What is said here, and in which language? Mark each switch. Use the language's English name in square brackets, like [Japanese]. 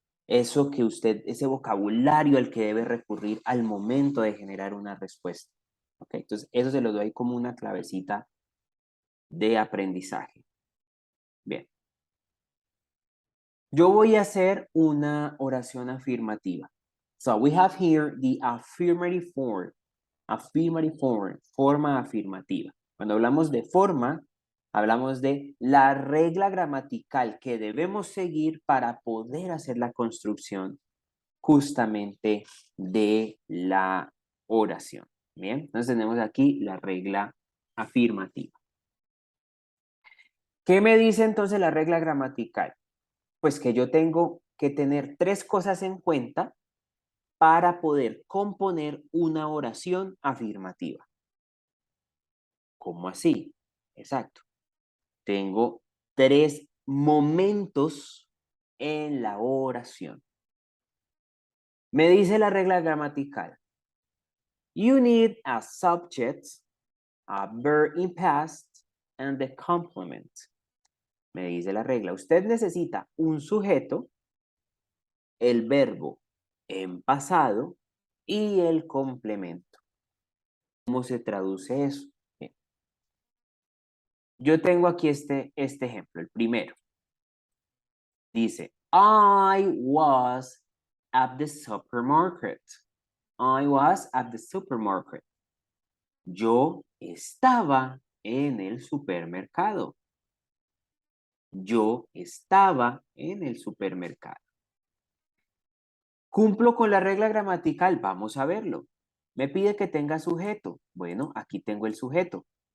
[Spanish] Eso que usted, ese vocabulario al que debe recurrir al momento de generar una respuesta. ¿Ok? Entonces, eso se lo doy como una clavecita de aprendizaje. Bien. Yo voy a hacer una oración afirmativa. [English] So, we have here the affirmative form. Affirmative form, [Spanish] forma afirmativa. Cuando hablamos de forma, hablamos de la regla gramatical que debemos seguir para poder hacer la construcción justamente de la oración. Bien, entonces tenemos aquí la regla afirmativa. ¿Qué me dice entonces la regla gramatical? Pues que yo tengo que tener tres cosas en cuenta para poder componer una oración afirmativa. ¿Cómo así? Exacto. Tengo tres momentos en la oración. Me dice la regla gramatical. [English] You need a subject, a verb in past, and the complement. [Spanish] Me dice la regla. Usted necesita un sujeto, el verbo en pasado y el complemento. ¿Cómo se traduce eso? Bien. Yo tengo aquí este ejemplo, el primero. Dice, [English] I was at the supermarket. I was at the supermarket. [Spanish] Yo estaba en el supermercado. Yo estaba en el supermercado. ¿Cumplo con la regla gramatical? Vamos a verlo. Me pide que tenga sujeto. Bueno, aquí tengo el sujeto.